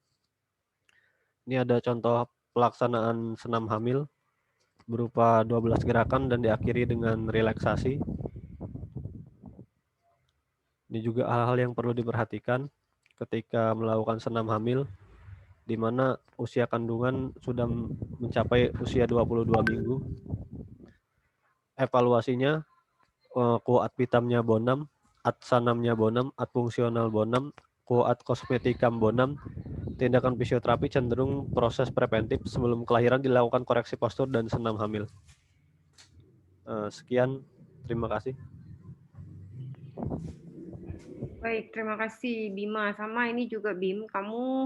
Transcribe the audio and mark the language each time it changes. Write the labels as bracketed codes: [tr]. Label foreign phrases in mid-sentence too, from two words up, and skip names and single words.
[id] Ini ada contoh pelaksanaan senam hamil berupa 12 gerakan dan diakhiri dengan relaksasi. Ini juga hal-hal yang perlu diperhatikan ketika melakukan senam hamil, di mana usia kandungan sudah mencapai usia 22 minggu. Evaluasinya, [la] quo ad vitamnya bonum, ad sanamnya bonum, ad fungsional bonum, quo ad kosmetikam bonum. [id] Tindakan fisioterapi cenderung proses preventif sebelum kelahiran, dilakukan koreksi postur dan senam hamil. Sekian, terima kasih. Baik, terima kasih Bima. Sama ini juga Bim, kamu